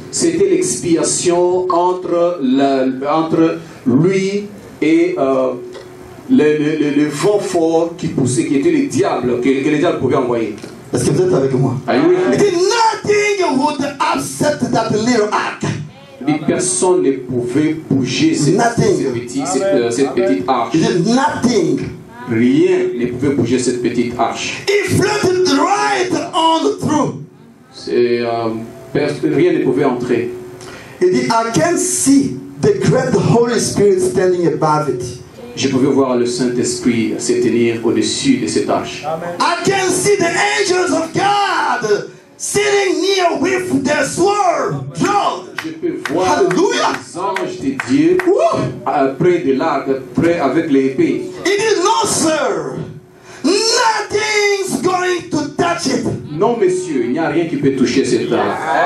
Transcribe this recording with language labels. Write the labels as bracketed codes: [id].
[fr] C'était l'expiation entre lui et le vent fort qui poussait, qui était le diable, que le diable pouvait envoyer. Est-ce que vous êtes avec moi? [en] Are you with me? It is nothing would upset that little ark. [fr] Personne ne pouvait bouger cette petite arche. [en] It is nothing. [fr] Rien ne pouvait bouger cette petite arche. [en] It floated right on through. [fr] Rien ne pouvait entrer. Il dit, [en] I can see the great Holy Spirit standing above it. [fr] Je pouvais voir le Saint-Esprit se tenir au-dessus de cette arche. [en] I can see the angels of God sitting near with their sword drawn. [fr] Je peux voir [en] Hallelujah. [fr] les anges de Dieu près de l'arc, près avec l'épée. [en] It is no, sir. Nothing's going to touch it. [fr] Non, monsieur, il n'y a rien qui peut toucher cette arche.